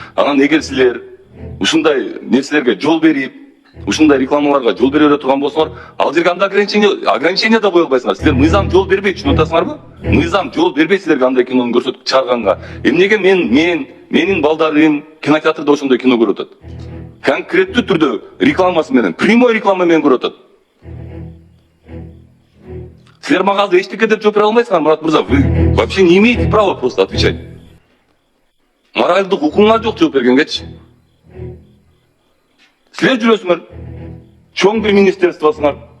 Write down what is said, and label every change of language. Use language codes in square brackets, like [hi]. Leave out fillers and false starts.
[ky] Анан эгер силер ушундай нерселерге жол берип, ушундай рекламаларга жол бере турган болсоңор, ал жерге андай ограничение да кое албайсыңар. Силер мыйзам жол бербейт, түшүнүп атасыңарбы? Мыйзам жол бербейт силерге андай кинону көрсөтүп чыгарганга. Эмнеге менин балдарым кинотеатрда ошондой кино көрүп атат? Конкреттүү түрдө рекламасы менен, прямой реклама менен көрүп атат. Силер мага азыр эчтеке деп жооп бере алмайсыңар, Мурат мырза. [ru] Вы вообще не имеете права просто отвечать. [ky] Моральдык укугуңар жок жооп бергенгечи. Силер жүрөсүңөр, чоң бир министерствосуңар.